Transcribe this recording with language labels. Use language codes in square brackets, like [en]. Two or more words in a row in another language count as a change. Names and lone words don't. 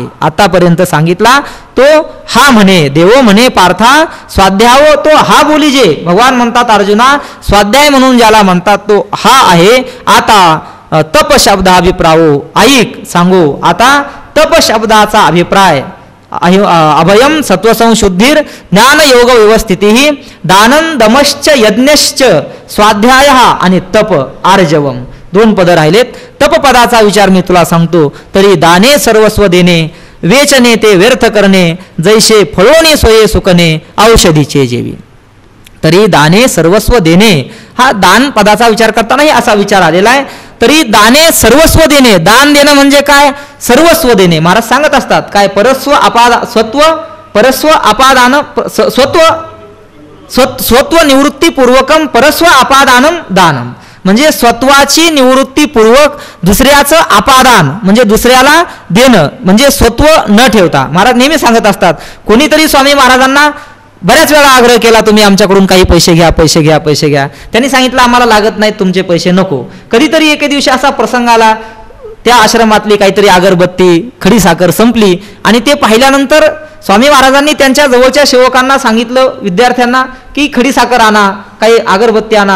[mr] आतापर्यंत सांगितला तो हा म्हणे देवो म्हणे पार्था स्वाध्यायो तो हा बोलीजे. भगवान म्हणतात अर्जुना स्वाध्याय म्हणून ज्याला म्हणतात तो हा आहे. आता तप शब्दाभिप्रायो ऐक सांगू. आता तप शब्दाचा अभिप्राय [sa] अभयम सत्वसंशुद्धीर ज्ञान योग व्यवस्थिती दानं दमश्च यज्ञश्च स्वाध्याय [mr] आणि [sa] तप आर्जवम [mr] दोन पद राहिलेत. तप पदाचा विचार मी तुला सांगतो. तरी दाने सर्वस्व देणे वेचने ते व्यर्थ करणे जैसे फळोने सोये सुकणे औषधीचे जेवी. तरी दाने सर्वस्व देणे, हा दान पदाचा विचार करतानाही असा विचार आलेला आहे. तरी दाने सर्वस्व देणे, दान देणं म्हणजे काय? सर्वस्व देणे. महाराज सांगत असतात काय? [sa] परस्व अपादान स्वत्व निवृत्तीपूर्वकम परस्व अपादानम दानम, [mr] म्हणजे स्वत्वाची निवृत्तीपूर्वक दुसऱ्याचं अपादान म्हणजे दुसऱ्याला देणं, म्हणजे स्वत्व न ठेवता. महाराज नेहमी सांगत असतात, कोणीतरी स्वामी महाराजांना बऱ्याच वेळा आग्रह केला, तुम्ही आमच्याकडून काही पैसे घ्या, पैसे घ्या, पैसे घ्या. त्यांनी सांगितलं आम्हाला लागत नाहीत तुमचे पैसे, नको. कधीतरी एके दिवशी असा प्रसंग आला, त्या आश्रमातली काहीतरी अगरबत्ती खडी साखर संपली आणि ते पाहिल्यानंतर स्वामी महाराजांनी त्यांच्या जवळच्या सेवकांना सांगितलं, विद्यार्थ्यांना, की खडी साखर आणा, काही अगरबत्ती आणा.